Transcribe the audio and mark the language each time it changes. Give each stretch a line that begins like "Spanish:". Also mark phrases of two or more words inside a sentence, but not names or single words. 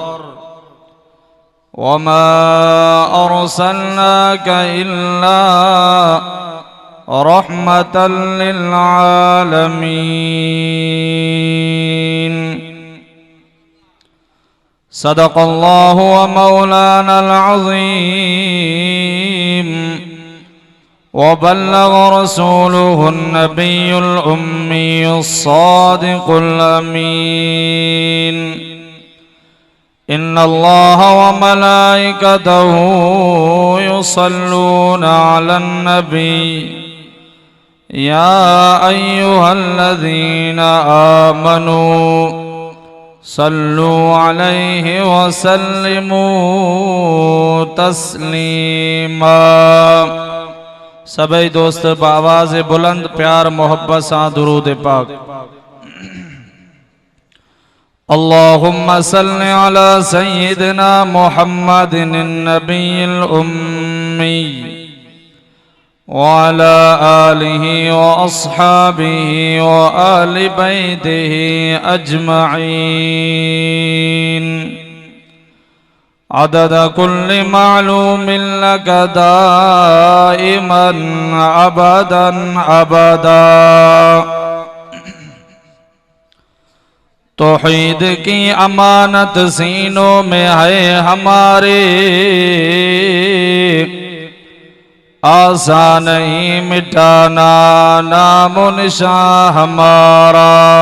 Arabic: وما أرسلناك إلا رحمة للعالمين صدق الله ومولانا العظيم وبلغ رسوله النبي الأمي الصادق الأمين إن الله وملائكته يصلون على النبي يا أيها الذين آمنوا صلوا عليه وسلموا تسليما.
Hindi: सभी दोस्त बावाज़ बुलंद प्यार मोहब्बत सां दुरूद पाक।
Arabic: اللهم صل على سيدنا محمد النبي الأمي وعلى آله وأصحابه وآل بيته أجمعين عدد كل معلوم لك دائما أبدا أبدا.
Hindi: तौहीद की अमानत सीनों में है हमारे, आसान नहीं मिटाना नामो निशान हमारा।